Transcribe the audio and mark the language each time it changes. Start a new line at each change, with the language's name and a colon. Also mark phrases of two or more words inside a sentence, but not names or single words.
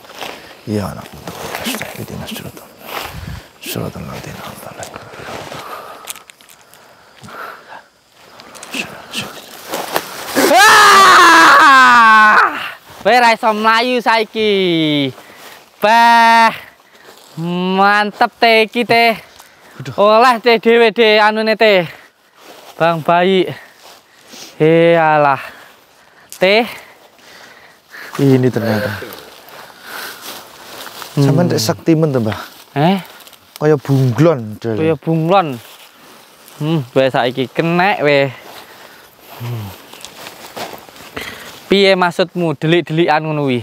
Arabic: يا نعبد ونستعين اهدنا الصراط الذين أنعمت عليهم.
Javanese: Kowe ra iso mlayu saiki. Bah. Mantep teh iki teh. Oleh teh dhewe teh anune teh. Bang bayi. Alah. Teh.
Indonesian: Ini ternyata.
Javanese: Sampeyan tek sektimen to, Mbah? Kaya bunglon. Kaya bunglon. Wes saiki kenek weh. Piye maksudmu delik-delikan ngono kuwi?